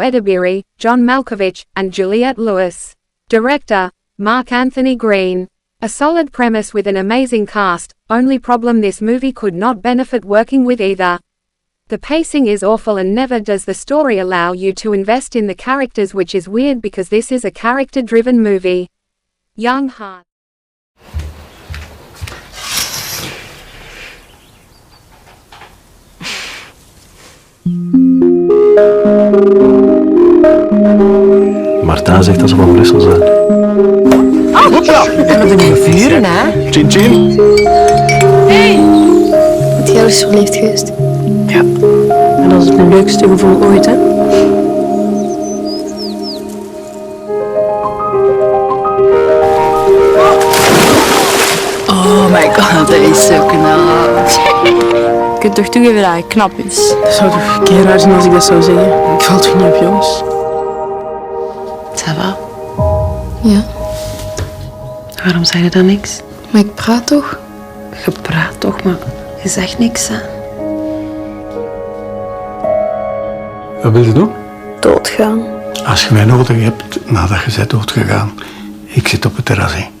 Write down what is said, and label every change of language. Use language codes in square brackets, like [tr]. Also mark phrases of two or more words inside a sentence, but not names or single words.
[en] Edebiri, John Malkovich, and Juliette Lewis. Director Mark Anthony Green. A solid premise with an amazing cast, only problem this movie could not benefit working with either. The pacing is awful and never does the story allow you to invest in the characters, which is weird because this is a character-driven movie. Young Heart. [nl] Marta zegt dat ze van Brussel zijn. En dat doen we vuren, hè? Chin chin. Hey! Het jij is verliefd geweest? Ja. En dat is het leukste gevoel ooit, hè? [en] Oh my god, [nl] dat is zo knap. Je kunt toch toegeven dat hij knap is? Dat zou toch een keer raar zijn als ik dat zou zeggen. Ik val toch niet op jongens? [fr] Ça va? [nl] Ja. Waarom zei je dan niks? Maar ik praat toch? Je praat toch, maar je zegt niks, hè? Wat wil je doen? Doodgaan. Als je mij nodig hebt nadat je bent doodgegaan, ik zit op het terras.